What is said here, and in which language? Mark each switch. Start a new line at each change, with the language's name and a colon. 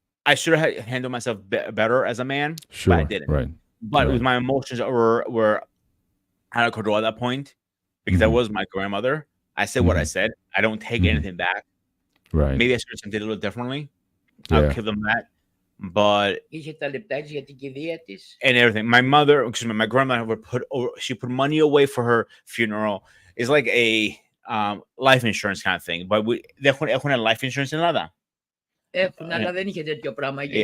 English: I should have handled myself better as a man, sure, but I didn't. Right. But with my emotions were out of control at that point because that was my grandmother. I said what I said. I don't take anything back. Right. Maybe I should have did a little differently. I'll give them that. But
Greek: είχε τα λεπτάκια για την κηδεία της.
English: And everything. My grandma would put money away for her funeral. It's like a life insurance kind of thing. But
Greek: έχουν life insurance στην Ελλάδα. Έχουν, αλλά δεν είχε τέτοιο πράγμα.